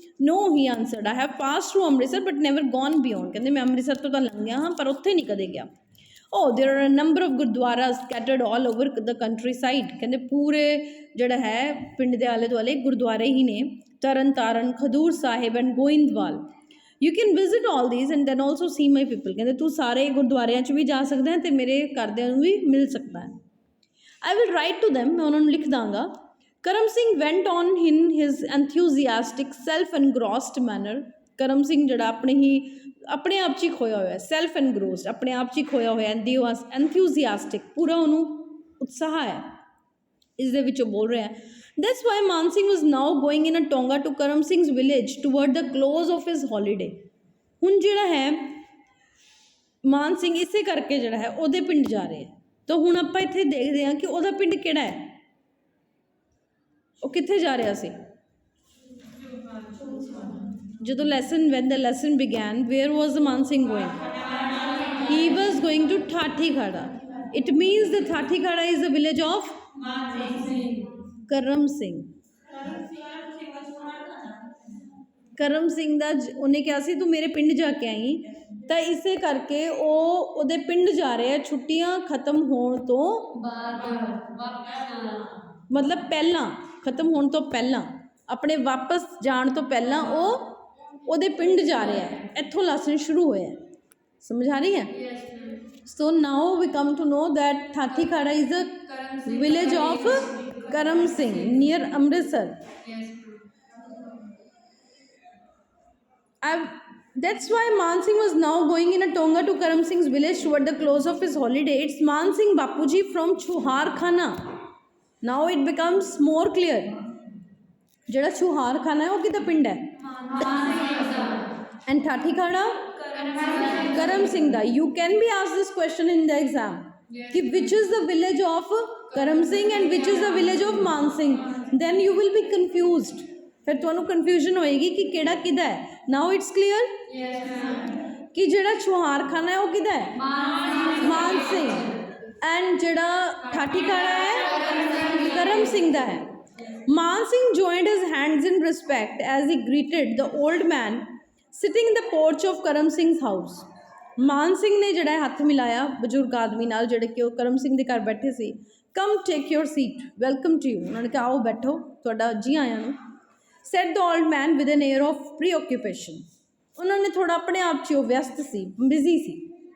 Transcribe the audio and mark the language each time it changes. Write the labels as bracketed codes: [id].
[en] No, he answered, I have passed through Amritsar but never gone beyond। [pa] ਕਹਿੰਦੇ ਮੈਂ ਅੰਮ੍ਰਿਤਸਰ ਤੋਂ ਤਾਂ ਲੰਘਿਆ ਹਾਂ ਪਰ ਉੱਥੇ ਨਹੀਂ ਕਦੇ ਗਿਆ। [en] Oh, there are a number of gurdwaras scattered all over the countryside। [pa] ਕਹਿੰਦੇ ਪੂਰੇ ਜਿਹੜਾ ਹੈ ਪਿੰਡ ਦੇ ਆਲੇ ਦੁਆਲੇ ਗੁਰਦੁਆਰੇ ਹੀ ਨੇ, ਤਰਨ ਤਾਰਨ, ਖਡੂਰ ਸਾਹਿਬ and Goindwal. [en] You can visit all these and then also see my people। [pa] ਕਹਿੰਦੇ ਤੂੰ ਸਾਰੇ ਗੁਰਦੁਆਰਿਆਂ 'ਚ ਵੀ ਜਾ ਸਕਦਾ ਹੈ ਅਤੇ ਮੇਰੇ ਘਰਦਿਆਂ ਨੂੰ ਵੀ ਮਿਲ ਸਕਦਾ ਹੈ। [en] I will write to them, [pa] ਮੈਂ ਉਹਨਾਂ ਨੂੰ ਲਿਖ ਦਾਂਗਾ। [en] Karam Singh went on in his enthusiastic self engrossed manner। [pa] Karam Singh ਜਿਹੜਾ ਆਪਣੇ ਆਪ 'ਚ ਹੀ ਖੋਇਆ ਹੋਇਆ, ਸੈਲਫ ਐਨਗਰੋਸਡ, ਆਪਣੇ ਆਪ 'ਚ ਹੀ ਖੋਇਆ ਹੋਇਆ, enthusiastic, ਪੂਰਾ ਉਹਨੂੰ ਉਤਸ਼ਾਹ ਹੈ ਇਸ ਦੇ ਵਿੱਚੋਂ ਬੋਲ ਰਿਹਾ। [en] That's why Man Singh was now going in a tonga to Karam Singh's village toward the close of his holiday। [pa] ਹੁਣ ਜਿਹੜਾ ਹੈ ਮਾਨ ਸਿੰਘ ਇਸੇ ਕਰਕੇ ਜਿਹੜਾ ਹੈ ਉਹਦੇ ਪਿੰਡ ਜਾ ਰਹੇ ਹੈ। ਤਾਂ ਹੁਣ ਆਪਾਂ ਇੱਥੇ ਦੇਖਦੇ ਹਾਂ ਕਿ ਉਹਦਾ ਪਿੰਡ ਕਿਹੜਾ ਹੈ, ਉਹ ਕਿੱਥੇ ਜਾ ਰਿਹਾ ਸੀ। [en] ਜਦੋਂ when the lesson began, where was Man Singh going? He was going to Thathikhada। It means the Thathikhada is the village of Karam Singh। [pa] Karam Singh ਦਾ ਉਹਨੇ ਕਿਹਾ ਸੀ ਤੂੰ ਮੇਰੇ ਪਿੰਡ ਜਾ ਕੇ ਆਈ, ਤਾਂ ਇਸੇ ਕਰਕੇ ਉਹ ਉਹਦੇ ਪਿੰਡ ਜਾ ਰਹੇ ਆ ਛੁੱਟੀਆਂ ਖਤਮ ਹੋਣ ਤੋਂ ਮਤਲਬ ਪਹਿਲਾਂ, ਖਤਮ ਹੋਣ ਤੋਂ ਪਹਿਲਾਂ, ਆਪਣੇ ਵਾਪਸ ਜਾਣ ਤੋਂ ਪਹਿਲਾਂ ਉਹ ਉਹਦੇ ਪਿੰਡ ਜਾ ਰਿਹਾ ਹੈ। ਇੱਥੋਂ ਲੈਸਨ ਸ਼ੁਰੂ ਹੋਇਆ, ਸਮਝ ਆ ਰਹੀ ਹੈ। [en] So now we come to know that Thathikhada is a village of Karam Singh near Amritsar. That's why Man Singh was now going in a tonga to Karam Singh's village toward the close of his holiday। It's Man Singh Bapuji from Chuhar Khana। Now it becomes more clear। [pa] ਜਿਹੜਾ ਚੂਹਾਰ ਖਾਨਾ ਹੈ ਉਹ ਕਿਹਦਾ ਪਿੰਡ ਹੈ? And ਠਾਠੀਖਾੜਾ Karam Singh ਦਾ। [en] You can be ask this question in the exam ਕਿ which is the village of Karam Singh and which is the village of Man Singh. Then you will be confused, [pa] ਫਿਰ ਤੁਹਾਨੂੰ ਕਨਫਿਊਜ਼ਨ ਹੋਏਗੀ ਕਿ ਕਿਹੜਾ ਕਿਹਦਾ ਹੈ। [en] now it's clear [pa] ਕਿ ਜਿਹੜਾ ਚੂਹਾਰ ਖਾਨਾ ਹੈ ਉਹ ਕਿਹਦਾ ਹੈ? ਮਾਨ ਸਿੰਘ। ਐਂਡ ਜਿਹੜਾ ਠਾਠੀਖਾੜਾ ਹੈ ਕਰਮ ਸਿੰਘ ਦਾ ਹੈ। [en] Man Singh joined his hands in respect as he greeted the old man sitting in the porch of Karam Singh's house. [pa] ਮਾਨ ਸਿੰਘ ਨੇ ਜਿਹੜਾ ਹੱਥ ਮਿਲਾਇਆ ਬਜ਼ੁਰਗ ਆਦਮੀ ਨਾਲ ਜਿਹੜੇ ਕਿ ਉਹ ਕਰਮ ਸਿੰਘ ਦੇ ਘਰ ਬੈਠੇ ਸੀ। [en] Come take your seat, welcome to you. [pa] ਉਹਨਾਂ ਨੇ ਕਿਹਾ ਆਓ ਬੈਠੋ, ਤੁਹਾਡਾ ਜੀ ਆਇਆਂ ਨੂੰ। [en] Said the old man with an air of preoccupation. [pa] ਉਹਨਾਂ ਨੇ ਥੋੜ੍ਹਾ ਆਪਣੇ ਆਪ 'ਚ ਉਹ ਵਿਅਸਤ ਸੀ, ਬਿਜ਼ੀ ਸੀ।